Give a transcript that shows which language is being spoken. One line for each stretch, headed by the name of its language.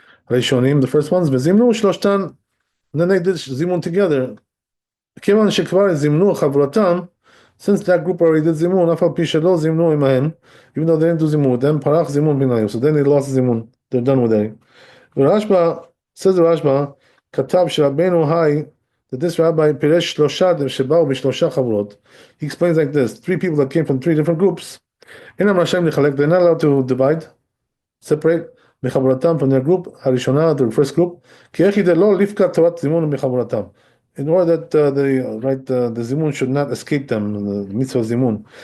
English: Rishonim, the first ones,
Hebrew: וזימנו שלושתן,
English: and then they did zimun together.
Hebrew: כיוון שכבר זימנו חברתם,
English: since that group already did zimun,
Hebrew: אף על פי שלא זימנו עמהם,
English: even though they didn't do zimun with them,
Hebrew: פרח זיmun ביניים,
English: so then they lost zimun, they're done with it.
Hebrew: ורשב"א, says רשב"א, כתב שרבנו היי,
English: that this rabbi
Hebrew: פירש שלושה שבאו בשלושה חברות.
English: He explains like this, three people that came from three different groups,
Hebrew: אינם רשאים לחלק,
English: they're not allowed to divide, separate, מחברתם from their group, הראשונה, the first group,
Hebrew: כי איך ידע לא לפקע תורת זימון מחברתם.
English: In order that the zimun should not escape them, the mitzvah zimun.